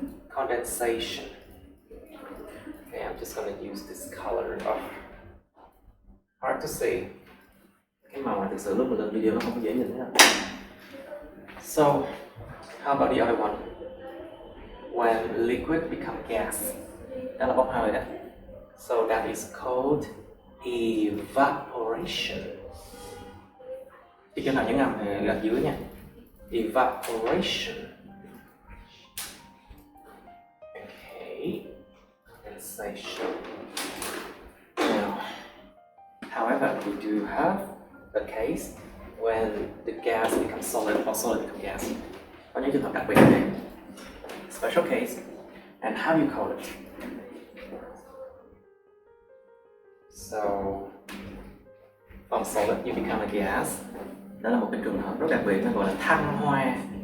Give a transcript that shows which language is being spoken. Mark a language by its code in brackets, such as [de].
[en] Condensation. Okay, I'm just going to use this color. Hard to see. [vi] Cái màu này thực sự lúc mà lên video nó không có dễ nhìn nữa. [en] So, how about the other one? When liquid become gas. [vi] Đó là bốc hơi đó. [en] So that is called evaporation. [vi] Chỉ cho nào nhấn âm thì gạch dưới nha. [en] Evaporation. Okay. Condensation. Now, however, we do have a case when the gas becomes solid or solid becomes gas. [vi] Có những trường hợp đặc biệt này. [en] Special case. And how you call it? So, from solid you become a gas. [vi] Đó là một cái trường hợp rất đặc biệt, nó gọi là thăng hoa.